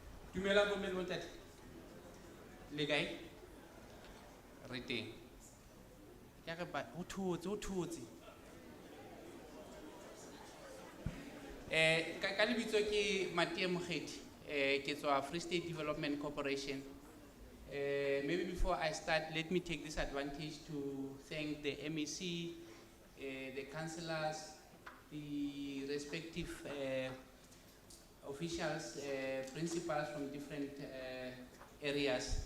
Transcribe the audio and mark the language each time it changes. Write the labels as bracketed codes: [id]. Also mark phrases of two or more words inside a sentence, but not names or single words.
[st] Dumela bomme le bontate. Le kae? Re teng. Ke re ba ho thotse. Ka lebitso ke Matie Mokgethi. Ke tswa Free State Development Corporation. [en] Maybe before I start, let me take this advantage to thank the MEC, the councillors, the respective officials, principals from different areas.